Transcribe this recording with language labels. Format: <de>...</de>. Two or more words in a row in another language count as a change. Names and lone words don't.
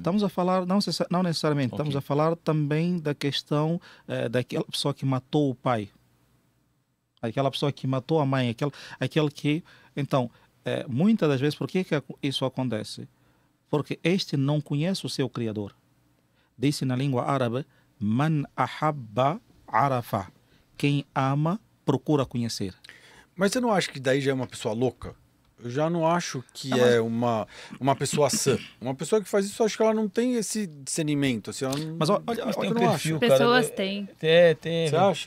<pt>Estamos a falar, não necessariamente, estamos a falar também da questão daquela pessoa que matou o pai. Aquela pessoa que matou a mãe, aquele que... Então, muitas das vezes, por que isso acontece? Porque este não conhece o seu Criador. Disse na língua árabe,</pt> <ar>من أحب عرف.</ar> <pt>Quem ama, procura conhecer. Mas você não acha que daí já é uma pessoa louca? Eu já não acho que é uma pessoa sã. Uma pessoa que faz isso, eu acho que ela não tem esse discernimento. Assim, ela não, mas olha tem um perfil, cara. Pessoas têm. Tem. Você acha?</pt>